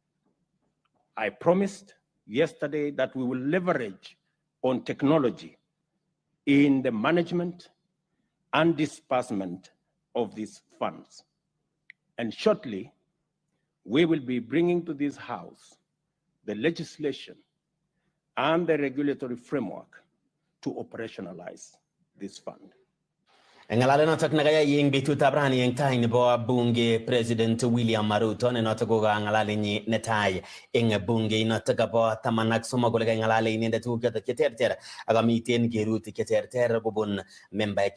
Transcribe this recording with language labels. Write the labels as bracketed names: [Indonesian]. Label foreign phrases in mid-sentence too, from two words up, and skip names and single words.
[English] I promised yesterday that we will leverage on technology in the management and disbursement of these funds. And shortly, we will be bringing to this House the legislation and the regulatory framework to operationalize this fund. [Kalenjin] Ng'alalet notok nakayai eng betutab rani eng tai nebo bunge President William Ruto ne notok ko kang'alalenyi netai eng bunge notok bo 13 kole kang'alale inendet tuguk chotok cheterter ak amiten kerutik cheterter kobun membaek